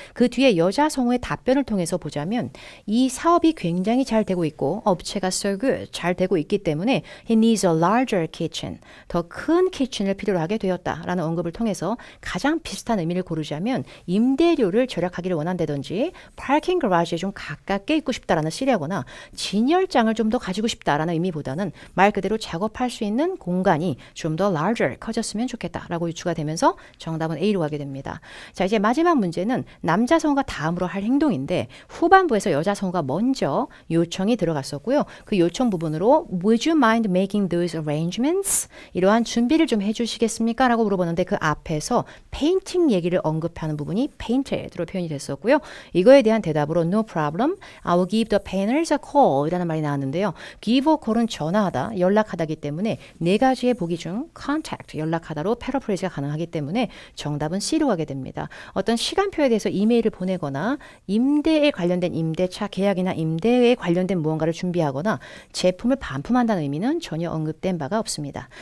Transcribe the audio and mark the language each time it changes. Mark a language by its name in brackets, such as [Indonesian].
[Korean] 그 뒤에 여자 성우의 답변을 통해서 보자면 이 사업이 굉장히 잘 되고 있고 업체가 so good, 잘 되고 있기 때문에 [English] he needs a larger kitchen, [Korean] 더 큰 키친을 필요로 하게 되었다라는 언급을 통해서 가장 비슷한 의미를 고르자면 임대료를 절약하기를 원한다든지 파킹 가라지에 좀 가깝게 있고 싶다라는 시리하거나 진열장을 좀 더 가지고 싶다라는 의미보다는 말 그대로 작업할 수 있는 공간이 좀 더 larger, 커졌으면 좋겠다라고 유추가 되면서 정답은 A로 가게 됩니다. 자, 이제 마지막 문제는 남자 성우가 다음으로 할 행동인데 후반부에서 여자 성우가 먼저 요청이 들어갔었고요. 그 요청 부분으로 [English] Would you mind making those arrangements? [Korean] 이러한 준비를 좀 해주시겠습니까? 라고 물어보는데 그 앞에서 페인팅 얘기를 언급하는 부분이 painted로 표현이 됐었고요. 이거에 대한 대답으로 [English] No problem, I will give the painters a call [Korean] 이라는 말이 나왔는데요. give a call은 전화하다, 연락하다기 때문에 네 가지의 보기 중 contact, 연락하다로 패러프레이즈가 가능하기 때문에 정답은 C로 가게 됩니다. 어떤 시간표에 대해서 이메일을 보내거나 임대에 관련된 임대차 계약이나 임대에 관련된 무언가를 준비하거나 제품을 반품한다는 의미는 전혀 언급된 바가 없습니다.